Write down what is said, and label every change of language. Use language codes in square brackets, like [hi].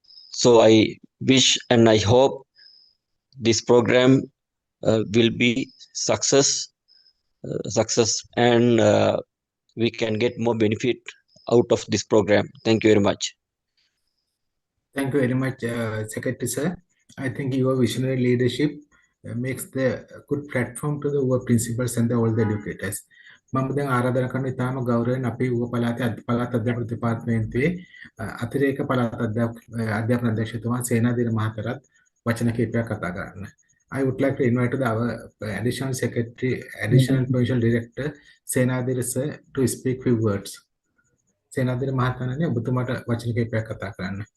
[en] So I wish and I hope this program will be success and we can get more benefit out of this program. Thank you very much. Thank you very much, Secretary Sir. I think your visionary leadership makes the good platform to the our principals and all the educators. [si] මම දැන් ආරාධනා කරන ඉතාම ගෞරවයෙන් අපේ ඌව පළාතේ පළාත් අධ්‍යාපන දෙපාර්තමේන්තුවේ අතිරේක පළාත් අධ්‍යාපන අධ්‍යක්ෂතුමා සේනාධීර මහතාටත් වචන කිහිපයක් කතා කරන්න. [en] I would like to invite our additional secretary, additional provincial director, Senadhir sir, to speak few words. [si] Senadhir මහතාණනි ඔබතුමාට වචන කිහිපයක් කතා කරන්න.